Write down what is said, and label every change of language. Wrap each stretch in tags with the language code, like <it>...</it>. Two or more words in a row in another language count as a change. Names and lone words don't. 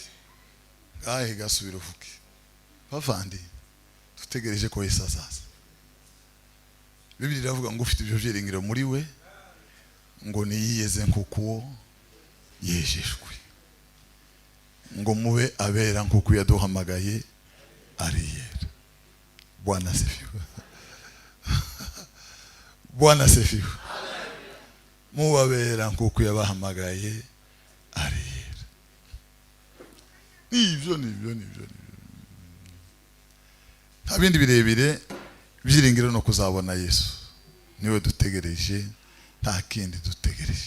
<rw>Gahe gasubira uvuke bavandi dutegereje ko Yesu azaza. Bibiliya iravuga ngo ufite ibyo byiringiro muri we ngo niyiyeze nkuko yejejwe, ngo mube abera nkuko yaduhamagaye ari yera.</rw> <sw>Bwana asifiwe. Bwana asifiwe.</sw> <rw>Mube abera nkuko yabahamagaye ari yera. Nibyo nta bindi birebire byiringiro no kuzabona Yesu. Niwe dutegereje, nta kindi dutegereje.</rw>